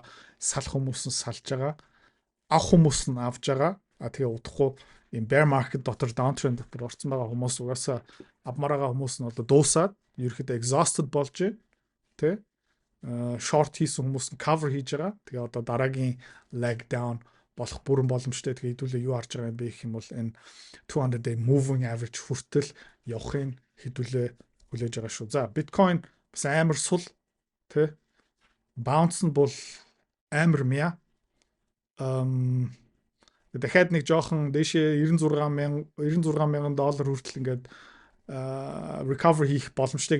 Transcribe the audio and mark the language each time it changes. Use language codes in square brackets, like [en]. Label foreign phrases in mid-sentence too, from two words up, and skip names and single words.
[mn] Салах хүмүүс нь салж байгаа. Авах хүмүүс нь авж байгаа. Тэгээ удахгүй ийм [en] bear market [mn] дотор downtrend дотор орсон байгаа хүмүүс угаасаа авмараа хүмүүс нь одоо дуусаад ерөөхдөө exhausted болж байна. Тэ? Short хийсэн хүмүүс нь cover хийж байгаа. Тэгээ одоо дараагийн [en] leg down [mn] болох бүрэн боломжтой. Тэгээ хэдүүлээ юу харж байгаа юм бэ гэх юм бол энэ [en] 200 day moving average [mn] хүртэл явахын хэдүүлээ хүлээж байгаа шүү. За Bitcoin бас амар сул тэ? Bounce нь бол амар мя. Дахиад нэг жоохон дээшээ 96,000 доллар хүртэл ингээд recover хийх боломжтой.